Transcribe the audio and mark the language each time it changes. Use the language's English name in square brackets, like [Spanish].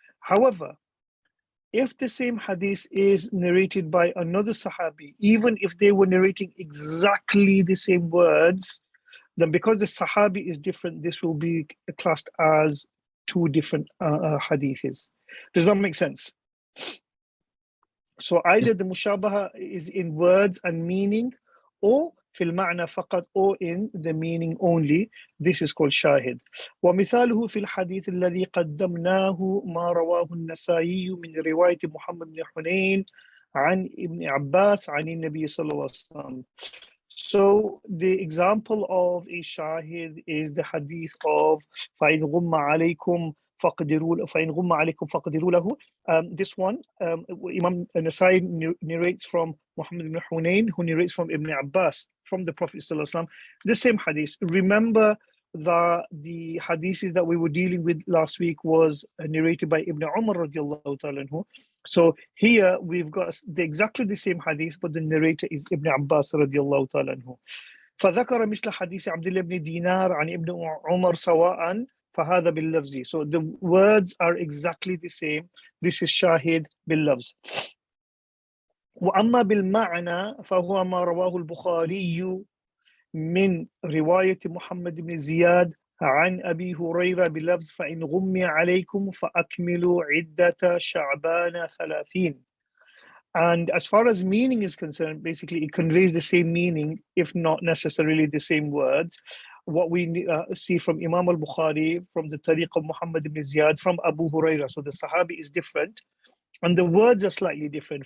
[English] However, if the same hadith is narrated by another sahabi, even if they were narrating exactly the same words, then because the sahabi is different, this will be classed as two different hadiths. Does that make sense? So either the mushabaha is in words and meaning, or [Arabic] في المعنى فقط, [English] or in the meaning only. This is called shahid. [Arabic] ومثاله في الحديث الذي قدمناه ما رواه النسائي من رواية محمد بن حنين عن ابن عباس عن النبي صلى الله عليه وسلم. [English] So the example of a shahid is the hadith of [Arabic] فإن غم عليكم فإن غم عليكم فقدروا له. [English] This one, Imam Nasai narrates from Muhammad ibn Hunayn, who narrates from Ibn Abbas, from the Prophet ﷺ, the same hadith. Remember that the hadiths that we were dealing with last week was narrated by Ibn Umar radiallahu ta'ala anhu. So here we've got exactly the same hadith, but the narrator is Ibn Abbas radiallahu ta'ala anhu. [Arabic] فذكر مثل حديث عبد الله بن دينار عن ابن عمر سواء فهذا باللفظ. [English] So the words are exactly the same. This is shahid باللفظ. [Arabic] وأما بالمعنى فهو ما رواه البخاري من رواية محمد بن زياد عن أبي هريرة بلفظ فإن غمي عليكم فأكملوا عدة شعبان 30. [English] And as far as meaning is concerned, basically it conveys the same meaning, if not necessarily the same words. What we see from Imam al-Bukhari, from the tariq of Muhammad ibn Ziyad, from Abu Hurairah. So the Sahabi is different, and the words are slightly different.